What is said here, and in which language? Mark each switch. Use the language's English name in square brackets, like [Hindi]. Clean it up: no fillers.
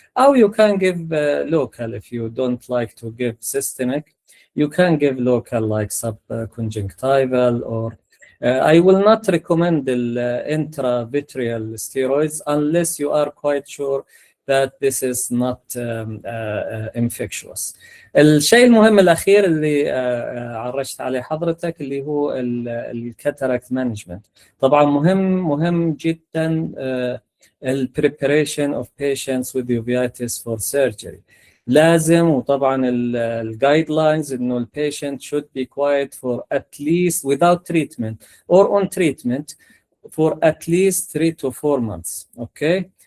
[Arabic] أو [English] you can give local if you don't like to give systemic, you can give local like subconjunctival or I will not recommend the intravitreal steroids unless you are quite sure that this is not infectious. [Arabic] الشيء المهم الأخير اللي عرجت عليه حضرتك اللي هو الكاتاراكت مانجمنت. طبعا مهم جدا ال [English] preparation of patients with uveitis for surgery. [Arabic] لازم، وطبعا ال [English] guidelines [Arabic] إنه ال [English] patient should be quiet for at least without treatment or on treatment for at least 3 to 4 months. Okay.